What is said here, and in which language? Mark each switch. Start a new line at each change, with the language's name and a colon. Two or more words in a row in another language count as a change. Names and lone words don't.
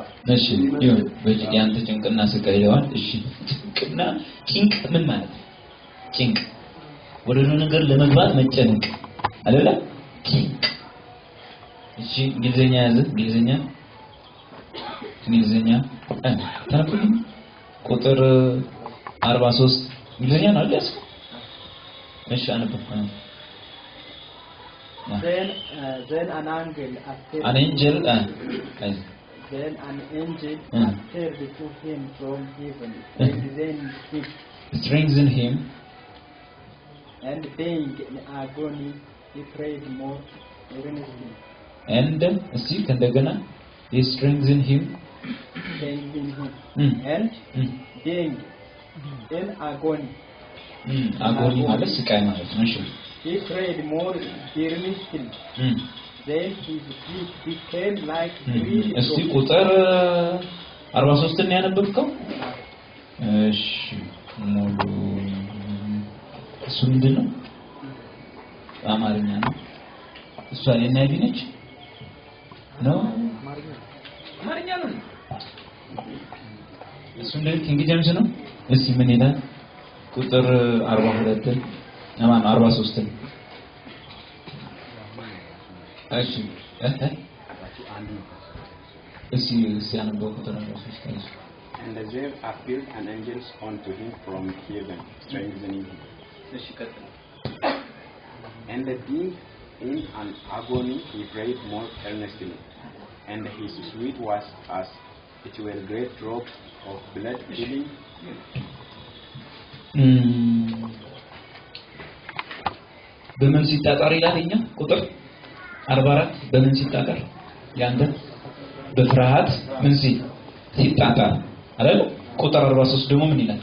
Amharic: እሺ ይሁን በጭንቅ ጭንቅና ስቃይ ይለዋል እሺ ጭንቅና ጭንቅ ምን ማለት ጭንቅ ወደ ነገር ለመግባት መጨነቅ አይደለ ጭንቅ እሺ እንግሊዘኛ ያዘ እንግሊዘኛ ተነኩልኝ ቁጥር 43 እንግሊዘኛ ነው አይደል? እሺ አንብብ
English: Then an angel appeared. Then an angel appeared to him from heaven, strengthened him, and being in agony, he prayed more earnestly. And see, kandagana, he strengthened him, and being in agony.
Amharic: Agony ማለት ስቃይ ማለት ነው። እሺ
English: he prayed more earnestly. Then his feet became like green.
Amharic: እስቲ ቁጥር 43 ነው ያነበብከው? እሺ ሙሉ እሱ ምንድነው? አማርኛ ነው። እሷ የናይቢ ነች ነው? አማርኛ ነው። እሱ እንዴት ኪንግ ጄምስ ነው? እስቲ ምን ይላል? ቁጥር 42 አማን 43 እሺ እስቲ ሲያነበው ቁጥር 43
English: And there appeared an angel unto him from heaven, strengthening him.
Amharic: እሺ ቀጥል
English: And being in an agony, he prayed more earnestly, and his sweat was as it were great drops of blood filling.
Amharic: በምን ሲጣጣር ይላልኛ ቁጥር 44 በምን ሲጣጣር ያንተ በፍርሃት ምን ሲጣጣር አይደል? ቁጥር 43 ደግሞ ምን ይላል?